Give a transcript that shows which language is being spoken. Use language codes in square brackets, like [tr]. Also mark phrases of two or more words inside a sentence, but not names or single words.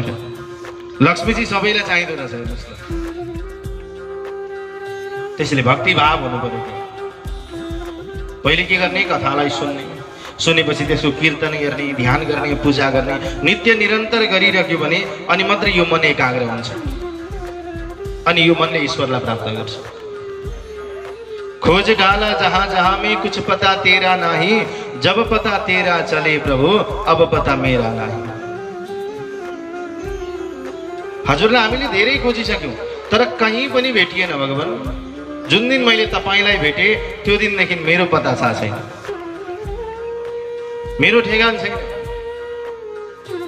[ne] लक्ष्मीजी सबैलाई चाहिँदो रहेछ हेर्नुहोस् त। त्यसैले भक्ति भाव हुनु पर्यो। पहिले के गर्ने? कथालाई सुन्ने, सुनेपछि त्यसको कीर्तन गर्ने, ध्यान गर्ने, पूजा गर्ने, नित्य निरन्तर गरिरह्यो भने अनि मात्रै यो मन एकाग्र हुन्छ। अनि यो मनले ईश्वरलाई प्राप्त गर्छ। [hi] खोज डाला जहाँ जहाँ में कुछ पता तेरा नहीं, जब पता तेरा चले प्रभु अब पता मेरा नहीं। [ne] हजुरलाई हामीले धेरै खोजिसक्यौं तर कहीँ पनि भेटिएन भगवान। जुन दिन मैले तपाईलाई भेटे त्यो दिनदेखि मेरो पता छैन, मेरो ठेगान छैन।